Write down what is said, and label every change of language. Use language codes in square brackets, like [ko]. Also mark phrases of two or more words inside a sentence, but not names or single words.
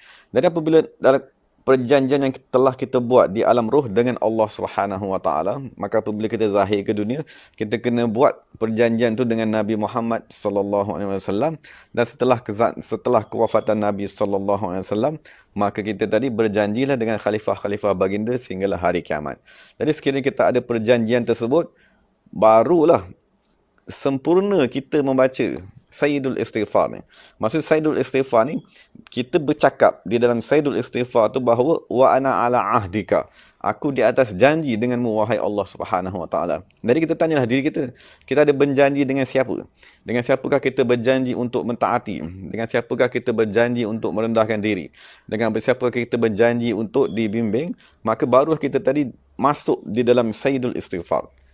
[ms] Jadi apabila dalam perjanjian yang telah kita buat di alam roh dengan Allah [ar] سبحانه وتعالى, [ms] maka apabila kita zahir ke dunia, kita kena buat perjanjian tu dengan Nabi Muhammad [ar] صلى الله عليه وسلم, [ms] dan setelah kewafatan Nabi [ar] صلى الله عليه وسلم, [ms] maka kita tadi berjanjilah dengan khalifah-khalifah baginda sehinggalah hari kiamat. Jadi sekiranya kita ada perjanjian tersebut, barulah sempurna kita membaca Sayyidul Istighfar ni. Maksud Sayyidul Istighfar ni, kita bercakap di dalam Sayyidul Istighfar tu bahawa [ar] وأنا على عهدك, [ms] aku di atas janji denganmu wahai Allah [ar] سبحانه وتعالى. [ms] Jadi kita tanyalah diri kita, kita ada berjanji dengan siapa? Dengan siapakah kita berjanji untuk mentaati? Dengan siapakah kita berjanji untuk merendahkan diri? Dengan siapakah kita berjanji untuk dibimbing? Maka barulah kita tadi masuk di dalam Sayyidul Istighfar.